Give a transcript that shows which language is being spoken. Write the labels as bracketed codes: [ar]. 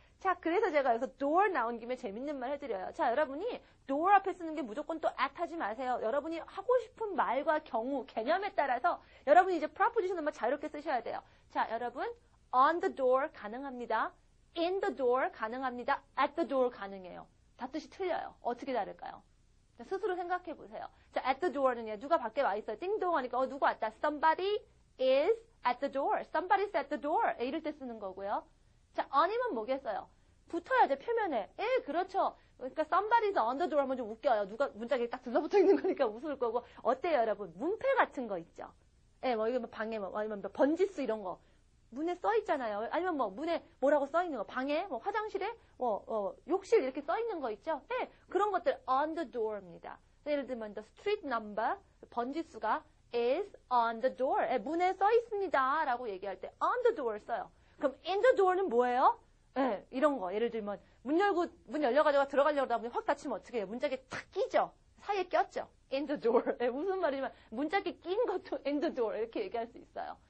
[ko] 자, 그래서 제가 여기서 door 나온 김에 재밌는 말 해드려요. 자, 여러분이 door 앞에 쓰는 게 무조건 또 at 하지 마세요. 여러분이 하고 싶은 말과 경우, 개념에 따라서 여러분이 이제 preposition을 막 자유롭게 쓰셔야 돼요. 자, 여러분 on the door 가능합니다. in the door 가능합니다. at the door 가능해요. 다 뜻이 틀려요. 어떻게 다를까요? 자, 스스로 생각해 보세요. 자, at the door는요. 누가 밖에 와 있어요. 띵동 하니까 누구 왔다. [en] Somebody is at the door. Somebody's at the door. [ko] 이럴 때 쓰는 거고요. 자, on이면 뭐겠어요? 붙어야죠, 표면에. 그렇죠. 그러니까 [en] somebody's on the door [ko] 하면 좀 웃겨요. 누가 문짝에 딱 들러붙어 있는 거니까 웃을 거고. 어때요, 여러분? 문패 같은 거 있죠? 뭐 이거 방에 아니면 번지수 이런 거. 문에 써 있잖아요. 아니면 뭐 문에 뭐라고 써 있는 거. 방에, 뭐 화장실에, 욕실 이렇게 써 있는 거 있죠? 그런 것들 on the door입니다. 예를 들면 [en] the street number [ko] 번지수가 [en] is on the door. [ko] 문에 써 있습니다. 라고 얘기할 때 on the door 써요. 그럼 in the door는 뭐예요? 이런 거. 예를 들면 문 열려가지고 들어가려고 하다 보니 확 닫히면 어떻게 해요? 문짝에 탁 끼죠. 사이에 꼈죠. in the door. 무슨 말이냐면 문짝에 낀 것도 in the door 이렇게 얘기할 수 있어요.